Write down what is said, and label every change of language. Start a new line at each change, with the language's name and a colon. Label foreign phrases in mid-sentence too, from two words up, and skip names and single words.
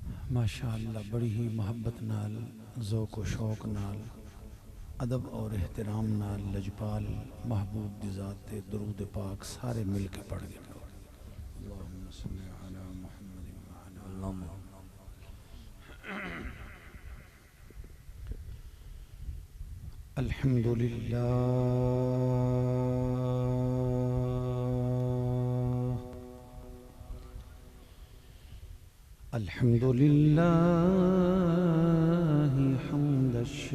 Punjabi: ماشاءاللہ بڑی ہی محبت نال ذوق و شوق نال ادب اور احترام نال لجپال محبوب دی ذات تے درود پاک سارے مل کے پڑھ گئے.
Arabic: اللهم صل على محمد وعلى الحمد لله الحمد لله حمدش